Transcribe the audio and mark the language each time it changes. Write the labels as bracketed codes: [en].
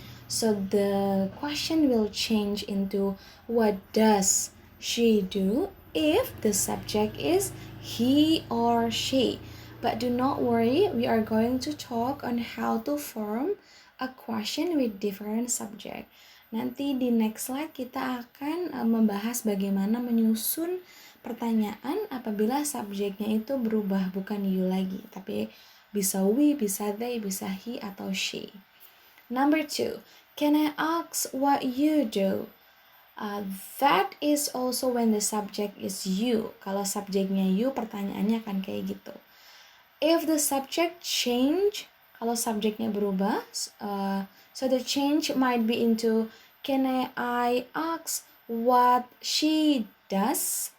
[en] So the question will change into what does she do if the subject is he or she. But do not worry, we are going to talk on how to form a question with different subject. [id] Nanti di next slide kita akan membahas bagaimana menyusun pertanyaan apabila subjeknya itu berubah, bukan you lagi, tapi bisa we, bisa they, bisa he atau she. [en] Number 2, can I ask what you do? That is also when the subject is you. [id] Kalau subjeknya you, pertanyaannya akan kayak gitu. [en] If the subject change, [id] kalau subjeknya berubah, [en] so the change might be into can I ask what she does?